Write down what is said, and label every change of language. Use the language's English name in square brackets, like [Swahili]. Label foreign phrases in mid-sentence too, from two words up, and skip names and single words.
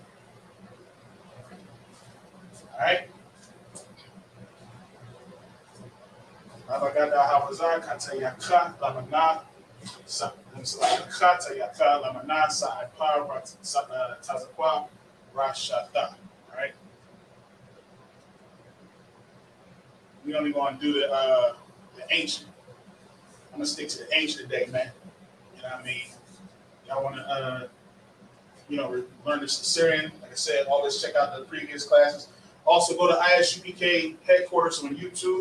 [English] All right. [Aramaic] Abagada hawaza kata yaka lamana sa kata yaka lamana sa ipa tazakwa rashata. [English] All right. We only going to do the ancient. I'm gonna stick to the ancient today, man. You know what I mean? Y'all want to learn this Assyrian? Like I said, always check out the previous classes. Also, go to ISUPK headquarters on YouTube.